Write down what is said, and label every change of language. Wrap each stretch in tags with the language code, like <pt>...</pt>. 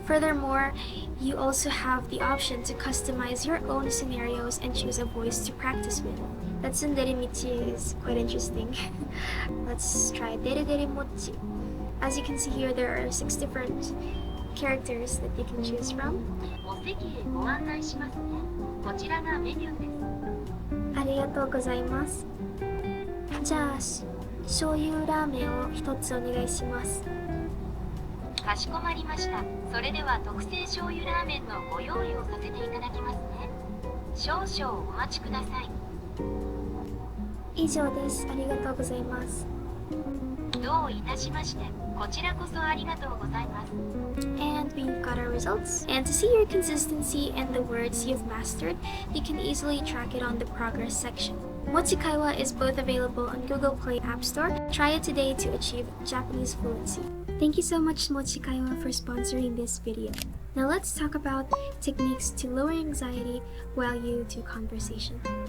<en>Furthermore, you also have the option to customize your own scenarios and choose a voice to practice with. That tsundere Michi is quite interesting. Let's try Dere Dere Mochi. As you can see here, there are 6 different characters that you can choose from.</en> <ja>お席へご案内しますね。こちらがメニューです。ありがとうございます。じゃあ、醤油ラーメンを1つお願いします。かしこまりました。それでは特製醤油ラーメンのご用意をさせていただきますね。少々お待ちください。以上です。ありがとうございます。どういたしまして。こちらこそありがとうございます。</ja> <en>And we've got our results. And to see your consistency and the words you've mastered, you can easily track it on the progress section. MochiKaiwa is both available on Google Play App Store. Try it today to achieve Japanese fluency. Thank you so much, MochiKaiwa, for sponsoring this video. Now let's talk about techniques to lower anxiety while you do conversation.</en>